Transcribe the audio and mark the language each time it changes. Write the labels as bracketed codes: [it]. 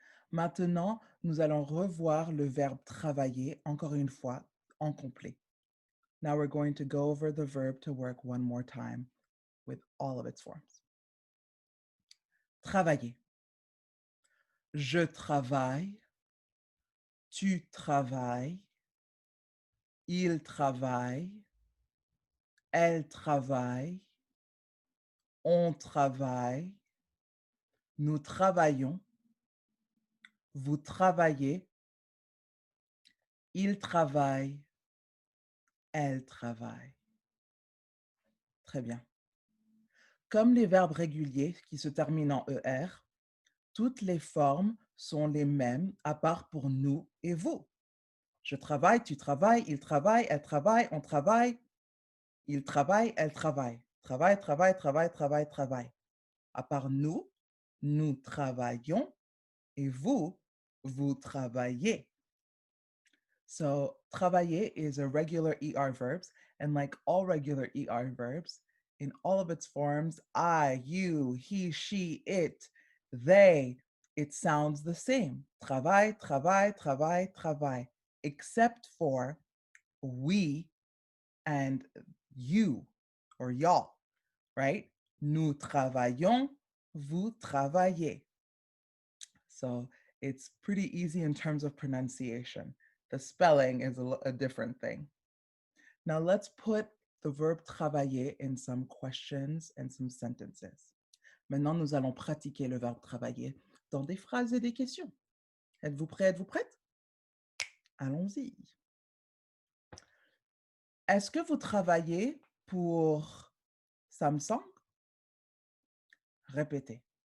[fr] Maintenant, nous allons revoir le verbe travailler encore une fois en complet. [en] Now we're going to go over the verb to work one more time with all of its forms. [fr] Travailler. Je travaille. Tu travailles. Il travaille. Elle travaille. On travaille. Nous travaillons. Vous travaillez. Il travaille. Elle travaille. Très bien. Comme les verbes réguliers qui se terminent en ER, toutes les formes sont les mêmes à part pour nous et vous. Je travaille, tu travailles, il travaille, elle travaille, on travaille, il travaille, elle travaille. Travaille, travaille, travaille, travaille, travaille. À part nous, nous travaillons et vous, vous travaillez. [en] So, travailler is a regular ER verbs, and like all regular ER verbs, in all of its forms, I, you, he, she, it, they, it sounds the same. [fr] Travail, travail, travail, travail, [en] except for we and you or y'all, right? [fr] Nous travaillons, vous travaillez. [en] So it's pretty easy in terms of pronunciation. The spelling is a different thing. Now let's put the verb travailler in some questions and some sentences. [fr] Maintenant, nous allons pratiquer le verbe travailler dans des phrases et des questions. Êtes-vous prêt? Êtes-vous prête? Allons-y. Est-ce que vous travaillez pour Samsung? Répétez.